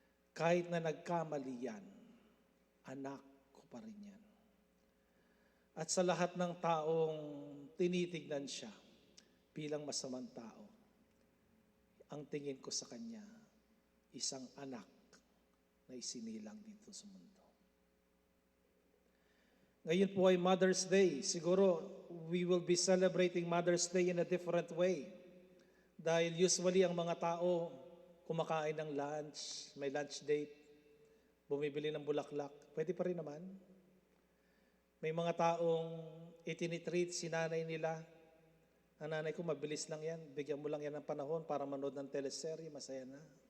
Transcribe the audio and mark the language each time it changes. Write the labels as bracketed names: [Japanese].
[Filipino] Kahit na nagkamali yan, anak ko pa rin yan. At sa lahat ng taong tinitignan siya bilang masamang tao, ang tingin ko sa kanya, isang anak na isinilang dito sa mundo. Ngayon po ay Mother's Day. [English] Siguro we will be celebrating Mother's Day in a different way. [Filipino] Dahil usually ang mga tao kumakain ng lunch, may lunch date, bumibili ng bulaklak. Pwede pa rin naman. May mga taong itinitreat si nanay nila. Ang nanay ko, mabilis lang yan. Bigyan mo lang yan ng panahon para manood ng teleserye, masaya na.